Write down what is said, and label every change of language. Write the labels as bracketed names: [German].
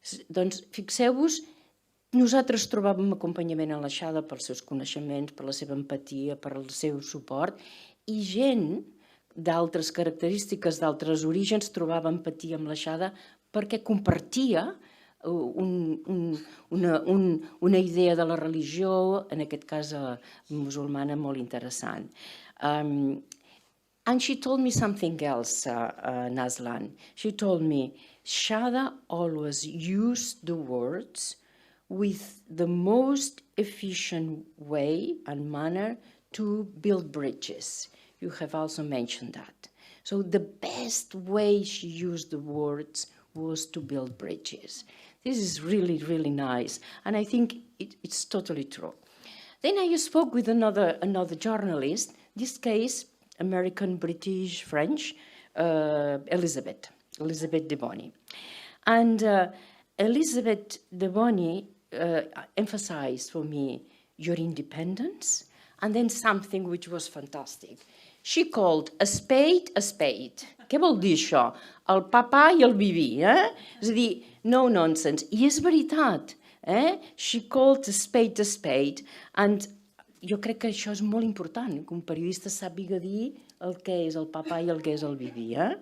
[Catalan] Doncs fixeu-vos, nosaltres trobàvem acompanyament a la Shada pels seus coneixements, per la seva empatia, per el seu suport, i gent d'altres característiques, d'altres orígens, trobava empatia amb la Shada perquè compartia una idea de la religió, en aquest cas musulmana, molt interessant. [English] And she told me something else, Nazlan. She told me, Shada always used the words with the most efficient way and manner to build bridges. You have also mentioned that. So the best way she used the words was to build bridges. This is really, really nice, and I think it's totally true. Then I spoke with another journalist, this case, American, British, French, Elizabeth de Bonny. And Elizabeth de Bonny emphasized for me your independence, and then something which was fantastic. She called a spade a spade. [Catalan] Què vol dir això? El papà i el viví, És a dir, [English] no nonsense. [Catalan] I és veritat, [English] She called a spade, and [Catalan] jo crec que això és molt important, que un periodista sàpiga dir el que és el papà i el que és el viví,